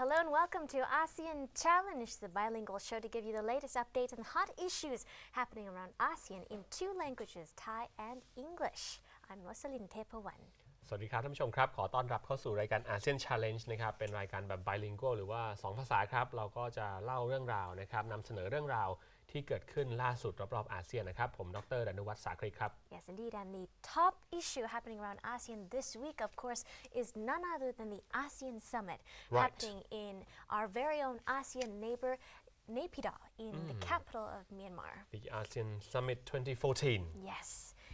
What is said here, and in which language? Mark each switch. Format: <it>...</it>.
<en>Hello and welcome to ASEAN Challenge, the bilingual show to give you the latest updates and hot issues happening around ASEAN in two languages, Thai and English. I'm Rosalyn Tepawan.</en> <th>สวัสดีครับท่านผู้ชมครับขอต้อนรับเข้าสู่รายการ ASEAN Challenge นะครับเป็นรายการแบบ bilingual หรือว่า2ภาษาครับเราก็จะเล่าเรื่องราวนะครับนำเสนอเรื่องราวที่เกิดขึ้นล่าสุดรอบๆอาเซียนนะครับผมดร.ดนุวัฒน์สาคริกครับ</th> <en>Yes indeed, and the top issue happening around ASEAN this week of course is none other than the ASEAN Summit happening in our very own ASEAN neighbor Naypyidaw in the capital of Myanmar. The ASEAN Summit 2014. Yes.</en>